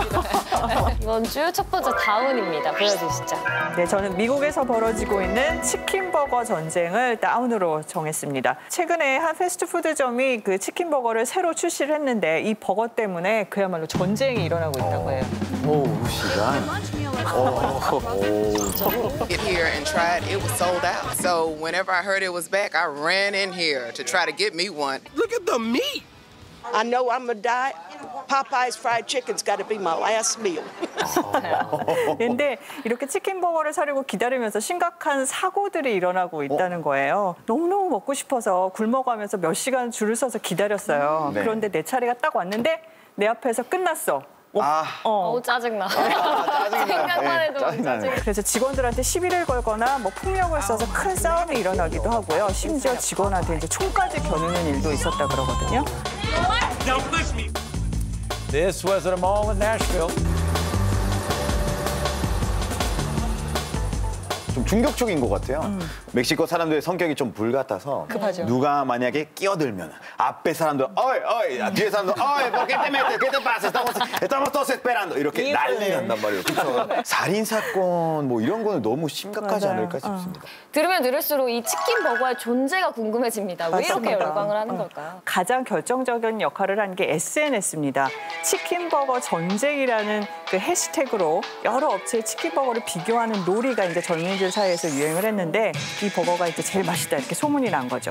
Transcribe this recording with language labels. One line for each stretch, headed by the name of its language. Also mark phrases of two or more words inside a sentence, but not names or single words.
Korean: 이번 주 첫 번째 다운입니다. 보여주시죠. 네, 저는 미국에서 벌어지고 있는 치킨버거 전쟁을 다운으로 정했습니다. 최근에 한 패스트푸드점이 그 치킨버거를 새로 출시를 했는데 이 버거 때문에 그야말로 전쟁이 일어나고 있다고 해요. 오, 시간.
English: Get here and tried. It was sold out. So whenever I heard it was back, I ran in here to try to get me one. Look at the meat. I know I'm gonna die. Popeye's fried chicken's got to be my last meal.
Korean: 근데 이렇게 치킨버거를 사려고 기다리면서 심각한 사고들이 일어나고 있다는 거예요. 너무너무 먹고 싶어서 굶어가면서 몇 시간 줄을 서서 기다렸어요. 네. 그런데 내 차례가 딱 왔는데 내 앞에서 끝났어. 짜증나. 짜증나요. 생각만 해도 짜증나. 그래서 직원들한테 시비를 걸거나 뭐 폭력을 써서 큰 싸움이 일어나기도 하고요. 심지어 직원한테 이제 총까지 겨누는 일도 있었다 그러거든요.
English: Now push me. This was at a mall in Nashville.
Korean: 좀 충격적인 것 같아요. 멕시코 사람들의 성격이 좀 불같아서 급하죠. 누가 만약에 끼어들면 앞에 사람들 어이 뒤에 사람들 어이
Spanish: ¿por qué te metes? ¿Qué te pasa? Estamos todos esperando
Korean: 이렇게 난리 난단 말이에요. 그렇죠? 살인 사건 뭐 이런 거는 너무 심각하지 맞아요. 않을까 싶습니다. 들으면 들을수록 이 치킨버거의 존재가 궁금해집니다. 왜 이렇게 맞습니다. 열광을 하는 걸까요? 가장 결정적인 역할을 한 게 SNS입니다. 치킨버거 전쟁이라는 그 해시태그로 여러 업체의 치킨버거를 비교하는 놀이가 이제 젊은이들 사이에서 유행을 했는데 이 버거가 이제 제일 맛있다 이렇게 소문이 난 거죠.